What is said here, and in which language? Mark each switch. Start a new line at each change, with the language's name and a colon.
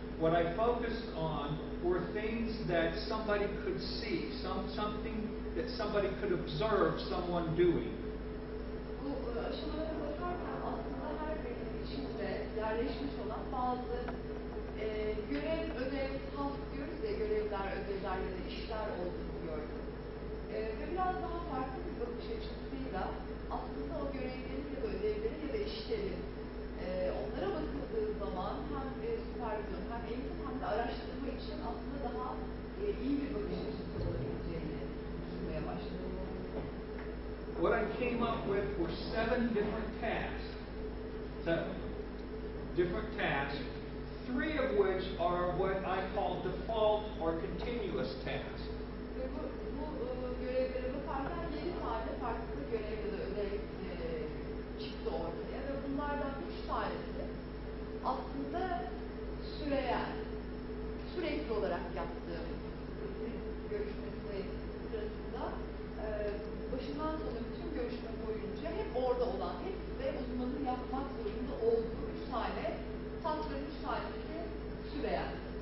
English: What I focused on were things that somebody could see, something that somebody could observe someone doing.
Turkish: Bu aşamalara bakarken aslında her birinin içinde yerleşmiş olan bazı görev, ödev, task diyoruz ya, görevler, ödevler ya da işler olduğunu gördüm. Ve biraz daha farklı bir bakış açısıyla aslında o görevlerin ya da ödevlerin ya da işlerin onlara bakıldığı zaman hem süpervizyon hem eğitim hem de araştırma için aslında daha iyi bir bakış açısı olabileceğini düşünmeye başladım.
English: What I came up with were 7 different tasks. 7 different tasks, 3 of which are what I call default or continuous tasks.
Turkish: Ve bu görevlere bakarken 7 tane farklı görev ya da ödev çıktı ortaya ve bunlardan 3 tanesi aslında süreyen, sürekli olarak yaptığım görüşmesi sırasında başından sona bütün görüşme boyunca hep orada olan, hep de uzmanın yapmak zorunda olduğu 3 tane taskların 3 tanesi süreyen.